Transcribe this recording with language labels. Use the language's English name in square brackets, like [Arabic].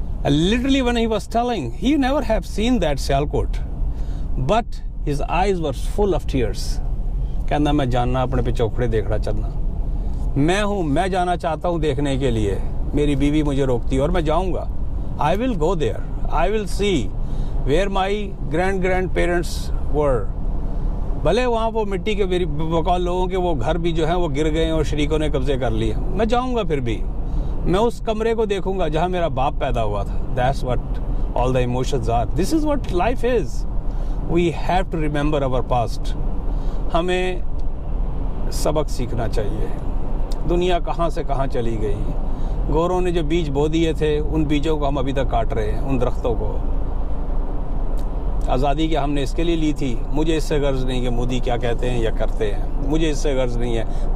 [English] Literally when he was telling, he never have seen that Sialkot, but his eyes were full of tears. [Hindi] कहना मैं जानना, अपने पिछोकड़े देखना चलना, मैं हूँ, मैं जाना चाहता हूँ देखने के लिए, मेरी बीवी मुझे रोकती है और मैं जाऊँगा। [English] I will go there, I will see where my grandparents were. [Hindi] भले वहाँ वो मिट्टी के बकौल लोगों के वो घर भी जो हैं वो गिर गए और शरीकों ने कब्जे कर लिए, मैं जाऊँगा, फिर भी मैं उस कमरे को देखूंगा जहाँ मेरा बाप पैदा हुआ था। [English] That's what all the emotions are. This is what life is. We have to remember our past. [Hindi] हमें सबक सीखना चाहिए। दुनिया कहाँ से कहाँ चली गई। गोरों ने जो बीज बो दिए थे, उन बीजों को हम अभी तक काट रहे हैं, उन दरख्तों को। आज़ादी क्या हमने इसके लिए ली थी? मुझे इससे गर्ज नहीं कि मोदी क्या कहते हैं या करते हैं, मुझे इससे गर्ज नहीं है।